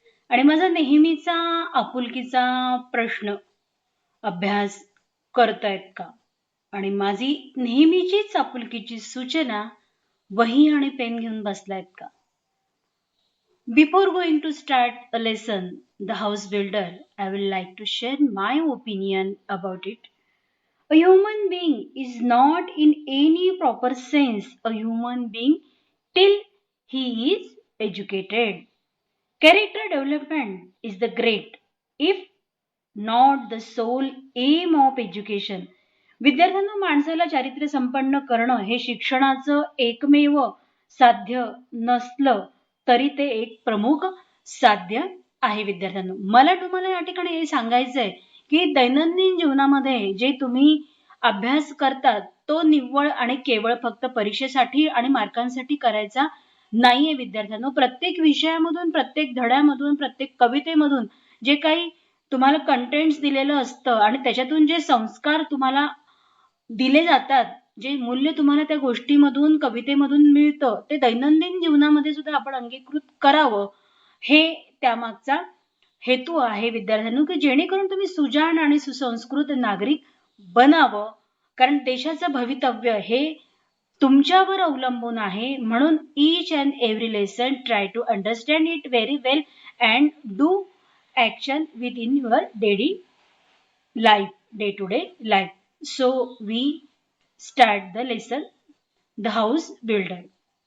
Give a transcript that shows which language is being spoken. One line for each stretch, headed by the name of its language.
Marathi: आणि माझा नेहमीचा आपुलकीचा प्रश्न, अभ्यास करतायत का? आणि माझी नेहमीचीच आपुलकीची सूचना, वही आणि पेन घेऊन बसलायत का?
English: Before going to start a lesson, The House Builder, I will like to share my opinion about it. A human being is not in any proper sense a human being till he is educated. Character development is the great, if not the sole aim of education.
Marathi: विद्यार्थ्यांना माणसाला चारित्र्य संपन्न करणं हे शिक्षणाचं एकमेव साध्य नसलं तरी ते एक प्रमुख साध्य आहे. विद्यार्थ्यांना मला तुम्हाला या ठिकाणी हे सांगायचंय की दैनंदिन जीवनामध्ये जे तुम्ही अभ्यास करतात तो निव्वळ आणि केवळ फक्त परीक्षेसाठी आणि मार्कांसाठी करायचा नाहीये. विद्यार्थ्यांनो, प्रत्येक विषयामधून, प्रत्येक धड्यामधून, प्रत्येक कवितेमधून जे काही तुम्हाला कंटेंट्स दिलेलं असतं आणि त्याच्यातून जे संस्कार तुम्हाला दिले जातात, जे मूल्य तुम्हाला त्या गोष्टीमधून, कवितेमधून मिळतं, ते दैनंदिन जीवनामध्ये सुद्धा आपण अंगीकृत करावं, हे त्यामागचा हेतू आहे. विद्यार्थ्यांनो, की जेणेकरून तुम्ही सुजाण आणि सुसंस्कृत नागरिक बनावं. कारण देशाचं भवितव्य हे तुमच्यावर अवलंबून आहे. म्हणून
English: each and every lesson try to understand it very well and do action within your daily life, day to day life. So we start the lesson, The House Builder.